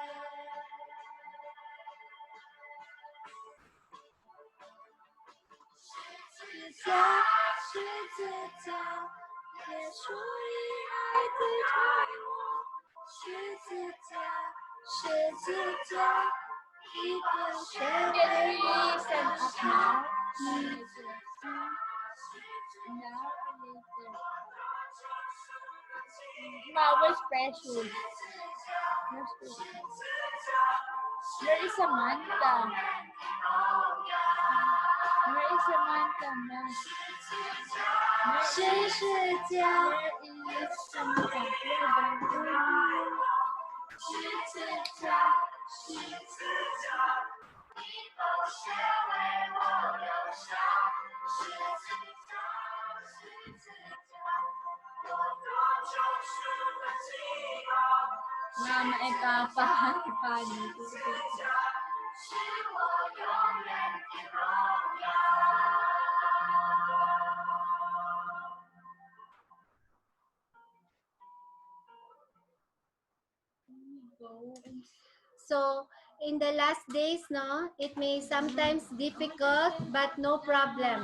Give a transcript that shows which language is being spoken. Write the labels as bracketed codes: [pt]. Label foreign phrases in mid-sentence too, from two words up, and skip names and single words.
[zh] 十字架，十字架，耶稣以爱对待我。十字架，十字架，一个血为我献上。 [en] Now where's Precious? Where is Samantha? Where is Samantha, ma? [zh] 十字架， [en] Where is Samantha? [zh] 十字架，十字架，你宝血为我流下。十字架，十字架，我多救赎的记号。 [tl] Mama, ikaw pa. Paano? [zh] 十字架是我永远的荣耀。 [en] So in the last days, no, it may sometimes difficult, but no problem.